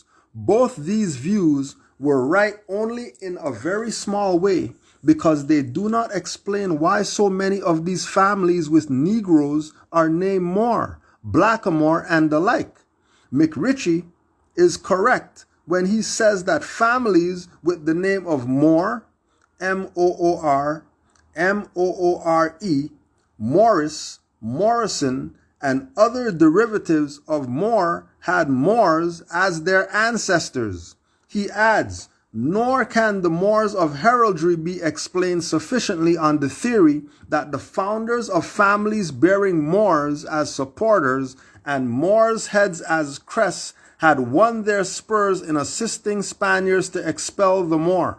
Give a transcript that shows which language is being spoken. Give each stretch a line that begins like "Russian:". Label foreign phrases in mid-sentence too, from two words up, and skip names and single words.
English: Both these views were right only in a very small way, because they do not explain why so many of these families with Negroes are named Moor, Blackamoor, and the like. McRitchie is correct when he says that families with the name of Moor, M-O-O-R, M-O-O-R-E, Morris, Morrison, and other derivatives of Moor had Moors as their ancestors. He adds, nor can the Moors of heraldry be explained sufficiently on the theory that the founders of families bearing Moors as supporters and Moors' heads as crests had won their spurs in assisting Spaniards to expel the Moor.